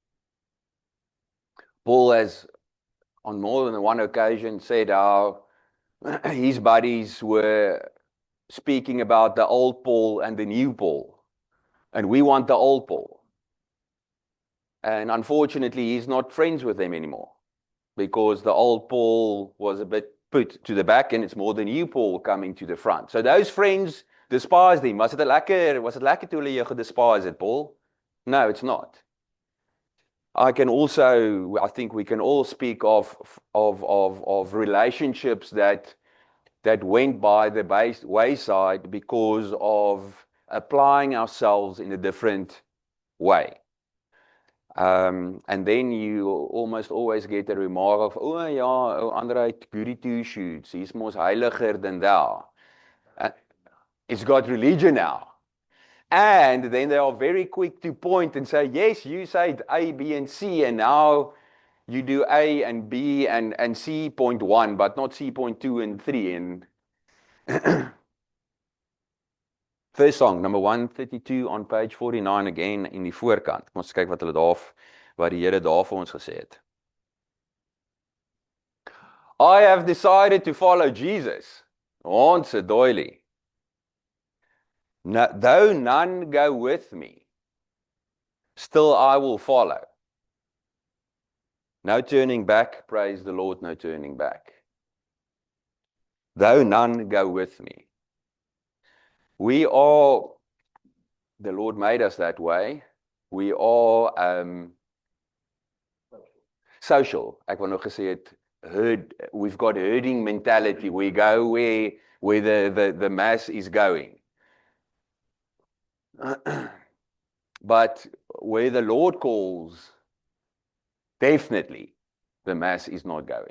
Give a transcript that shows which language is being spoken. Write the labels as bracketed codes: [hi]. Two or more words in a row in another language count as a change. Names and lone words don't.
[en] Paul has, on more than one occasion, said how his buddies were speaking about the old Paul and the new Paul, and we want the old Paul. And unfortunately, he's not friends with them anymore, because the old Paul was a bit put to the back, and it's more the new Paul coming to the front. So those friends despised him. [af] Was it lekker toe hulle jou gedespise het, Paul? [en] No, it's not. I think we can all speak of relationships that went by the wayside because of applying ourselves in a different way. And then you almost always get a remark of, [af] oh ja, Andre het [en] goody two shoes, he's [af] mos heiliger [en] than thou. It's got religion now. And then they are very quick to point and say, yes, you said A, B, and C, and now you do A and B and C.1, but not C.2 and 3. And first song, number 132 on page 49 again [af] in die voorkant. Ons kyk wat die Here daar vir ons gesê het. [en] I have decided to follow Jesus. [af] Ons het doilie. [en] Though none go with me, still I will follow. No turning back, praise the Lord, no turning back. Though none go with me. The Lord made us that way. We are social. [af] Ek wou nog gesê het, [en] we've got herding mentality. We go where the mass is going. But where the Lord calls, definitely the mass is not going.